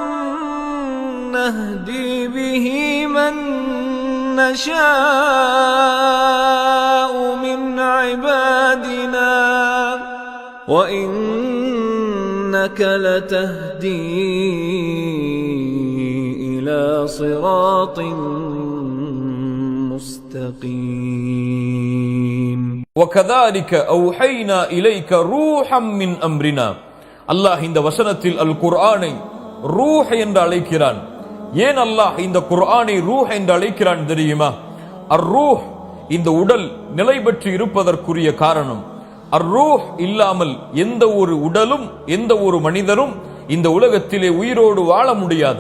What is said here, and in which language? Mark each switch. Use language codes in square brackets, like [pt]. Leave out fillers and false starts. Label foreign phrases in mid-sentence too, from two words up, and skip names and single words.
[ar] نهدي به من نشاء من عبادنا وإنك لتهدي إلى صراط مستقيم وكذلك أوحينا إليك روحا من أمرنا. [ta] அல்லாஹ் இந்த வசனத்தில் அல் குர்ஆனை ரூஹ் என்று அழைக்கிறான். ஏன் அல்லாஹ் இந்த குர்ஆனை ரூஹ் என்று அழைக்கிறான் தெரியுமா? அர்-ரூஹ் இந்த உடல் நிலை பெற்று இருப்பதற்குரிய காரணம். அர்-ரூஹ் இல்லாமல் எந்த ஒரு உடலும் எந்த ஒரு மனிதரும் இந்த உலகத்திலே உயிரோடு வாழ முடியாது.